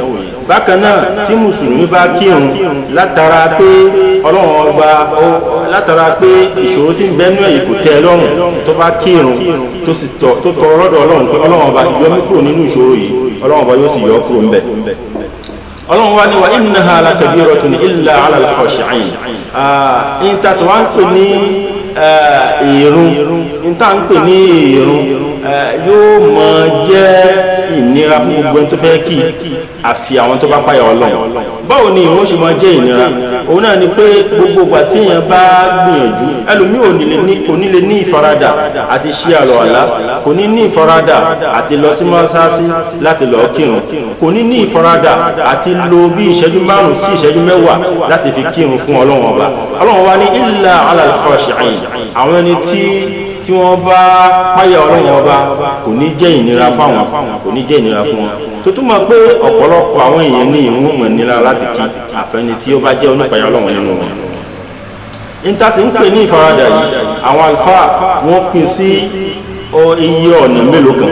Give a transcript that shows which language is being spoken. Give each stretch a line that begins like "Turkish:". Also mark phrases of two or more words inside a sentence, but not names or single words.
Yoruba: Bákan náà tí mùsùlùmí bá kírun látara pé ìṣòro tí ń bẹ́nu ẹ̀yìn kò tẹ́ lọ́rùn, tó bá kírun tó sì tọrọ lọ́dọ̀ Ọlọ́run pé Ọlọ́run bá yọ mí kúrò nínú ìṣòro yìí, Ọlọ́run bá yóò sì yọ kúrò ńbẹ̀. Ọlọ́run wá ní
Arabic: وإنها لكبيرة إلا على الخاشعين.
Yoruba: Ìtàsí wá ń pè ní ìrun, ìta ń pè ní ìrun yóò mọ jẹ́ ìnira fún gbogbo ẹni tó fẹ́ kí, àfi àwọn tó bá páyà Ọlọ́run. Báwo ni ìrun ṣe máa jẹ́ ìnira? Òun náà ni pé gbogbo ìgbà tí èèyàn bá gbìyànjú, ẹlòmíì kò ní lè ní ìfaradà àti ṣe àlùwàlá, kò ní ní ìfaradà àti lọ sí mọ́sálásí láti lọ kírun, kò ní ní ìfaradà àti lo bí ìṣẹ́jú 5 sí ìṣẹ́jú 10 láti fi kírun fún Ọlọ́run ọba. Ọlọ́run wá ní
Arabic: إلا على الخاشعين.
Yoruba: Àwọn ẹni tí wọ́n bá páyà Ọlọ́run ọba kò ní jẹ́ ìnira fáwọn, kò ní jẹ́ ìnira fún wọn. Tó túmọ̀ pé ọ̀pọ̀lọpọ̀ àwọn èèyàn ní ìrun mọ̀ nílá láti kí, àfẹ́ni tí ó bá jẹ́ onípayà Ọlọ́run nínú wọn. Ìtàsí ń pè ní ìfaradà yìí, àwọn àlùfáà wọ́n pín sí iye ọ̀nà mélòó kan.